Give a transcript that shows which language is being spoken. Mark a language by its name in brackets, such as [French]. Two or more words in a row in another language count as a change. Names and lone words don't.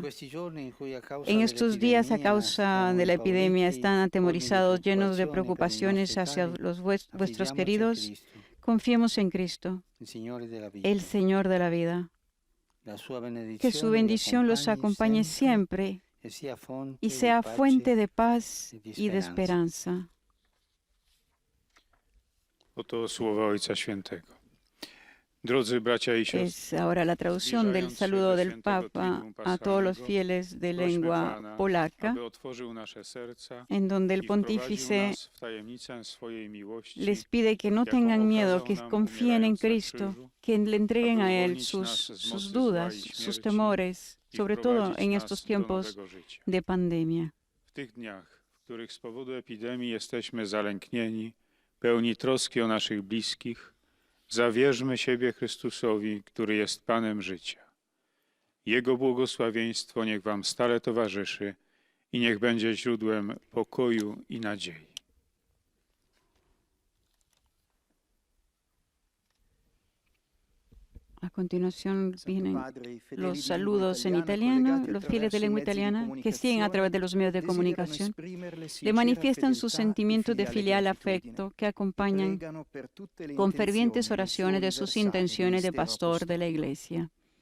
[Spanish] En estos días, a causa de la epidemia, están atemorizados, llenos de preocupaciones hacia los vuestros queridos. Confiemos en Cristo, el Señor de la vida. Que su bendición los acompañe siempre y sea fuente de paz y de esperanza. [Polish] Oto słowa Ojca Świętego. Drodzy bracia y siostry, [Spanish] es ahora la traducción del saludo del Papa a todos los fieles de lengua polaca, en donde el pontífice les pide que no tengan miedo, que confíen en Cristo, que le entreguen a Él sus dudas, sus temores, sobre todo en estos tiempos de pandemia. [Polish] tych dniach, w których z powodu epidemii jesteśmy zalęknieni, pełni troski o naszych bliskich, zawierzmy siebie Chrystusowi, który jest Panem życia. Jego błogosławieństwo niech wam stale towarzyszy i niech będzie źródłem pokoju i nadziei. [Spanish] A continuación vienen los saludos en italiano. Los fieles de lengua italiana que siguen a través de los medios de comunicación le manifiestan su sentimiento de filial afecto que acompañan con fervientes oraciones de sus intenciones de pastor de la Iglesia.